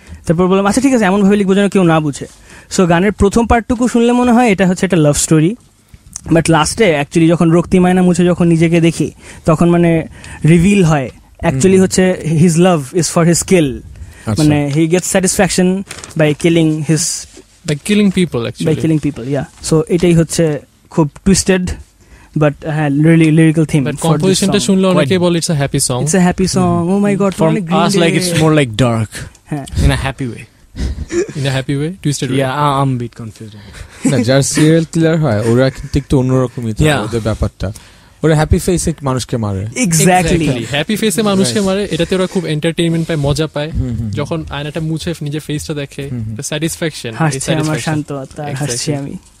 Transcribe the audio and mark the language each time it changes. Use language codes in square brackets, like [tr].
[bn] তারপর বললাম আচ্ছা ঠিক আছে, এমনভাবে লিখবো যেন কেউ না বুঝে। সো গানের প্রথম পার্টটুকু শুনলে মনে হয় এটা হচ্ছে একটা লাভ স্টোরি, বাট লাস্টে অ্যাকচুয়ালি যখন রক্তি মায়না মুছে যখন নিজেকে দেখি তখন মানে রিভিল হয় অ্যাকচুয়ালি হচ্ছে [en] his love is for his kill, [bn] মানে [en] He gets satisfaction by killing his by killing people, yeah. So [bn] এটাই হচ্ছে খুব [en] twisted but really lyrical theme. But compositionটা [bn] শুনলে অনেকে বলে [en] it's a happy song. It's a happy song. Oh my god, for us like it's more like dark in a happy way. In a happy way, twisted way. Yeah, I'm a bit confused. [bn] না, যার serial killer হয় ওরা কিন্তু একটু অন্যরকমই থাকে ওদের ব্যাপারটা। ওরা হ্যাপি ফেসে মানুষকে মারে, এক্স্যাক্টলি হ্যাপি ফেসে মানুষকে মারে, এটাতে ওরা খুব এন্টারটেইনমেন্ট পায়, মজা পায়। যখন আয়নাটা মুছে নিজের ফেসটা দেখে, স্যাটিসফ্যাকশন, হাসছে আমার শান্ত আত্মা, হাসছি আমি।